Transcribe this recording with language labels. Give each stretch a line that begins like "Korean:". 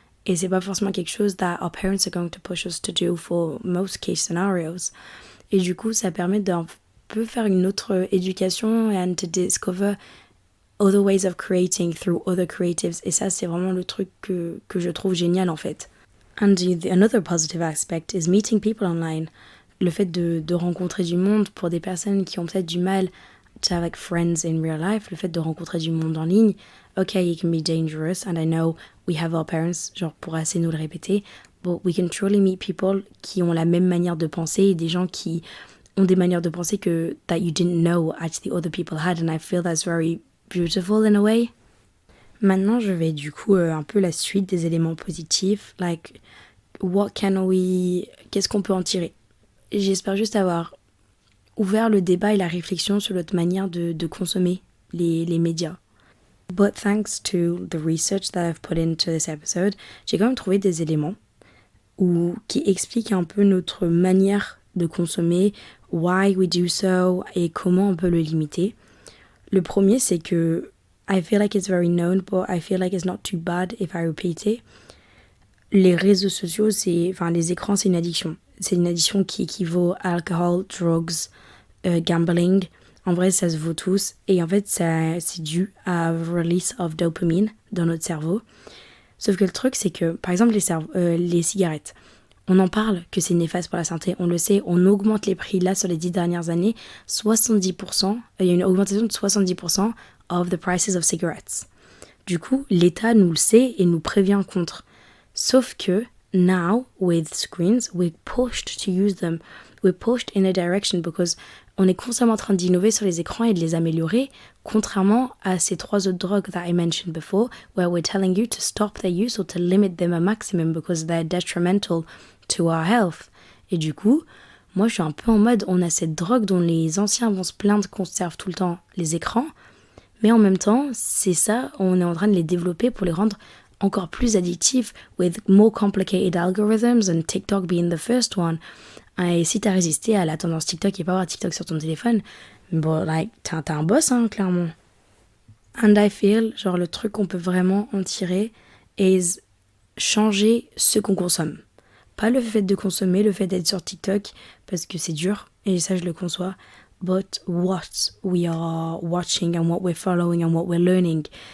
French: Et c'est pas forcément quelque chose
English: that our parents are going to push us to do for most case scenarios.
French: Et du coup, ça permet d'un peu faire une autre éducation
English: and to discover other ways of creating through other creatives.
French: Et ça, c'est vraiment le truc que je trouve génial en fait.
English: And another positive aspect is meeting people online.
French: Le fait de rencontrer du monde pour des personnes qui ont peut-être du mal
English: to have like friends in real life,
French: le fait de rencontrer du monde en ligne,
English: okay, it can be dangerous, and I know we have our parents,
French: genre pour assez nous le répéter,
English: but we can truly meet people
French: qui ont la même manière de penser, et des gens qui ont des manières de penser que
English: that you didn't know actually other people had, and I feel that's very beautiful in a way.
French: Maintenant, je vais du coup un peu la suite des éléments positifs, like qu'est-ce qu'on peut en tirer? J'espère juste avoir ouvert le débat et la réflexion sur notre manière de consommer les médias.
English: But thanks to the research that I've put into this episode,
French: j'ai quand même trouvé des éléments qui expliquent un peu notre manière de consommer,
English: why we do so
French: et comment on peut le limiter. Le premier, c'est que
English: I feel like it's very known, but I feel like it's not too bad if I repeat it.
French: Les réseaux sociaux, les écrans, c'est une addiction. C'est une addiction qui équivaut à
English: alcohol, drugs, gambling.
French: En vrai, ça se vaut tous. Et en fait, c'est dû à
English: release of dopamine
French: dans notre cerveau. Sauf que le truc, c'est que, par exemple, les cigarettes, on en parle que c'est néfaste pour la santé. On le sait, on augmente les prix. Là, sur les 10 dernières années, 70%, il y a une augmentation de 70%
English: of the prices of cigarettes.
French: Du coup, l'État nous le sait et nous prévient contre. Sauf que,
English: now, with screens, we're pushed to use them. We're pushed in a direction because
French: on est constamment en train d'innover sur les écrans et de les améliorer, contrairement à ces 3 autres drogues
English: that I mentioned before, where we're telling you to stop their use or to limit them a maximum because they're detrimental to our health.
French: Et du coup, moi je suis un peu en mode, on a cette drogue dont les anciens vont se plaindre qu'on se serve tout le temps les écrans, mais en même temps, c'est ça, on est en train de les développer pour les rendre encore plus addictif
English: with more complicated algorithms and TikTok being the first one.
French: Et si t'as résisté à la tendance TikTok et pas avoir TikTok sur ton téléphone, bon, like, t'as un boss, hein, clairement.
English: And I feel,
French: genre, le truc qu'on peut vraiment en tirer is changer ce qu'on consomme. Pas le fait de consommer, le fait d'être sur TikTok, parce que c'est dur, et ça je le conçois,
English: but what we are watching and what we're following and what we're learning.